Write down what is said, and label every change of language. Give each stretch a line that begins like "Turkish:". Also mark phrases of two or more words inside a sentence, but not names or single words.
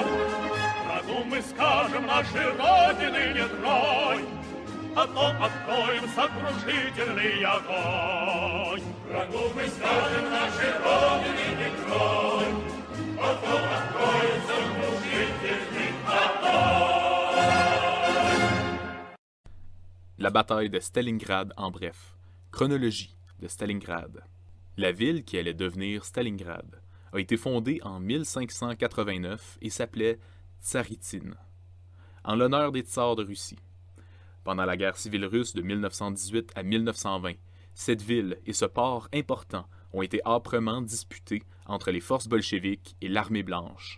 Russian: Врагу мы скажем нашей Родины не тронь, а то откроем сокрушительный огонь. Врагу мы скажем нашей Родине не тронь, а то откроем сокрушительный огонь.
French: La bataille de Stalingrad en bref. Chronologie de Stalingrad. La ville qui allait devenir Stalingrad a été fondée en 1589 et s'appelait Tsaritsyne, en l'honneur des tsars de Russie. Pendant la guerre civile russe de 1918 à 1920, cette ville et ce port important ont été âprement disputés entre les forces bolcheviques et l'armée blanche.